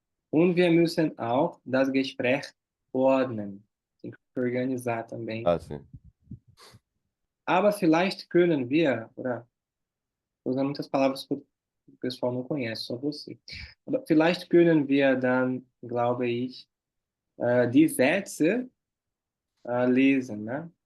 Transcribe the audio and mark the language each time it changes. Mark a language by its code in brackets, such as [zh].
[de] Und wir müssen auch das Gespräch ordnen. [pt] Tem que organizar também. Ah, sim. [de] Aber vielleicht können wir, oder [pt] usando muitas palavras que o pessoal não conhece, só você. [de] Aber vielleicht können wir dann, glaube ich, die Sätze lesen, né?